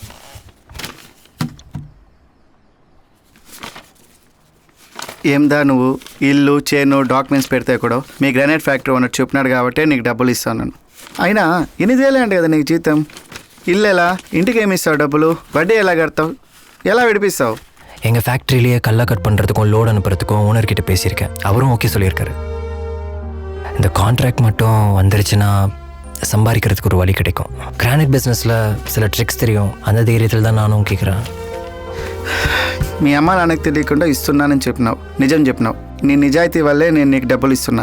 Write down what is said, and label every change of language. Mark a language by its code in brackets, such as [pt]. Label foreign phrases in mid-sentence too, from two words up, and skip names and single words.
[te] ఏందా నువ్వు ఇల్లు చేను డాక్యుమెంట్స్ పెడితే కూడా మీ [en] granite factory [te] ఉన్నట్టు చెప్పినాడు కాబట్టి నీకు డబ్బులు ఇస్తాను. అయినా ఎనిమిదేలే అంటే కదా నీకు జీతం. ఇల్లు ఎలా, ఇంటికి ఏమి ఇస్తావు డబ్బులు, వడ్డీ ఎలా కడతావు, ఎలా విడిపిస్తావు? [ta] எங்கள் ஃபேக்ட்ரியிலேயே கல்லை கட் பண்ணுறதுக்கும் லோடு அனுப்புறதுக்கும் ஓனர்கிட்ட பேசியிருக்கேன். அவரும் ஓகே சொல்லியிருக்காரு. இந்த கான்ட்ராக்ட் மட்டும் வந்துருச்சுன்னா சம்பாதிக்கிறதுக்கு ஒரு வழி கிடைக்கும். [en] granite business [ta] சில ட்ரிக்ஸ் தெரியும். அந்த தைரியத்தில் தான் నాను కేకరా. మీ అమ్మ నాన్నకు తెలియకుండా ఇస్తున్నానని చెప్పినావు, నిజం చెప్పినావు. నీ నిజాయితీ వల్లే నేను నీకు డబ్బులు ఇస్తున్నా.